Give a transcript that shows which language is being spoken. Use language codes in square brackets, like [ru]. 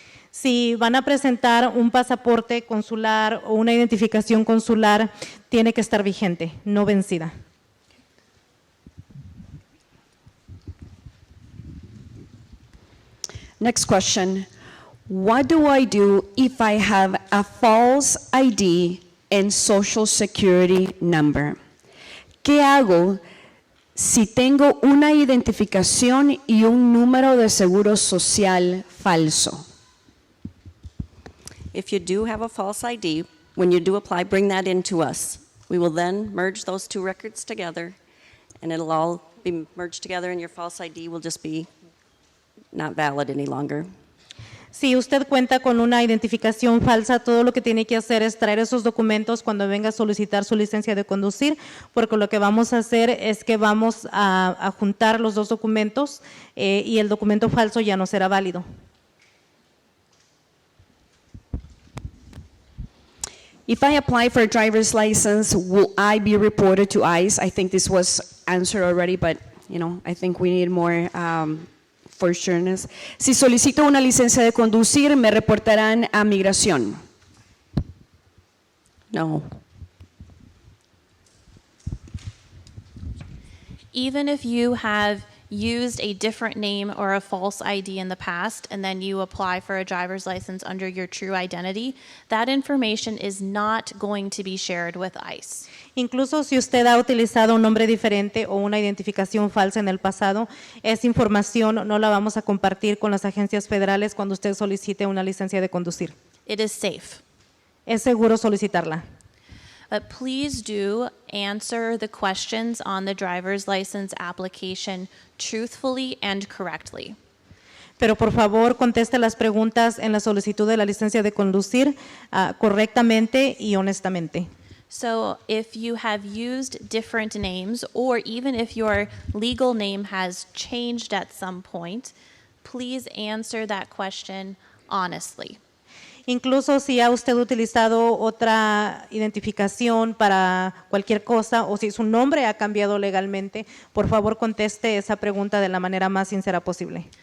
[es] Si van a presentar un pasaporte consular o una identificación consular, tiene que estar vigente, no vencida. [en] Next question. What do I do if I have a false ID and social security number? [es] ¿Qué hago si tengo una identificación y un número de seguro social falso? [en] If you do have a false ID, when you do apply, bring that in to us. We will then merge those two records together, and it'll all be merged together, and your false ID will just be not valid any longer. [es] Si usted cuenta con una identificación falsa, todo lo que tiene que hacer es traer esos documentos cuando venga a solicitar su licencia de conducir, porque lo que vamos a hacer es que vamos a juntar los dos documentos y el documento falso ya no será válido. [en] If I apply for a driver's license, will I be reported to ICE? I think this was answered already, but I think we need more for sureness. [es] Si solicito una licencia de conducir, ¿me reportarán a migración? [en] No. Even if you have used a different name or a false ID in the past, and then you apply for a driver's license under your true identity, that information is not going to be shared with ICE. [es] Incluso si usted ha utilizado un nombre diferente o una identificación falsa en el pasado, esa información no la vamos a compartir con las agencias federales cuando usted solicite una licencia de conducir. [en] It is safe. [es] Es seguro solicitarla. [en] Please do answer the questions on the driver's license application truthfully and correctly. [es] Pero por favor conteste las preguntas en la solicitud de la licencia de conducir correctamente y honestamente. [en] So if you have used different names, or even if your legal name has changed at some point, please answer that question honestly. [es] Incluso si ha usted utilizado otra identificación para cualquier cosa o si su nombre ha cambiado legalmente, por favor conteste esa pregunta de la manera más sincera posible.